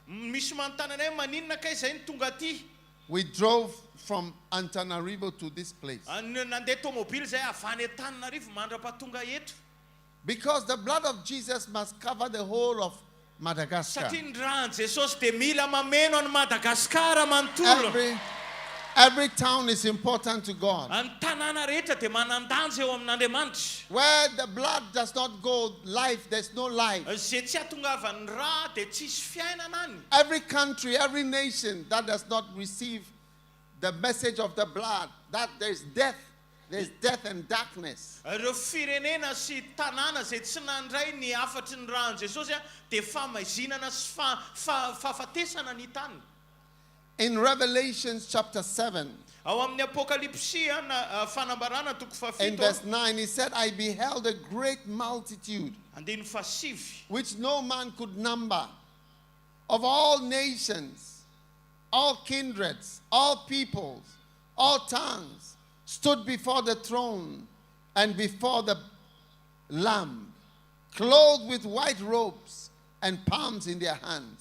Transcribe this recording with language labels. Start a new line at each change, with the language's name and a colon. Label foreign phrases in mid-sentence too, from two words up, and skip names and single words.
English: We drove from Antananarivo to this place. Because the blood of Jesus must cover the whole of Madagascar. Every town is important to God.
Malagasy: Ny tanàna rehetra dia manan-danja eo amin'Andriamanitra.
English: Where the blood does not go, life, there's no life.
Malagasy: Izay tsy hahatongavan'ny ra dia tsisy fiainana any.
English: Every country, every nation that does not receive the message of the blood, that there's death and darkness.
Malagasy: Ireo firenena sy tanàna izay tsy nandray ny afatry ny ràn'i Jesosy dia famaizinana sy fahafatesana ny tany.
English: In Revelation chapter 7,
Malagasy: Ao amin'ny Apokalipsia fanambarana toko
English: in
Malagasy: fafito
English: verse 9, he said, I beheld a great multitude,
Malagasy: andiny fasivy
English: which no man could number, of all nations, all kindreds, all peoples, all tongues, stood before the throne and before the Lamb, clothed with white robes and palms in their hands.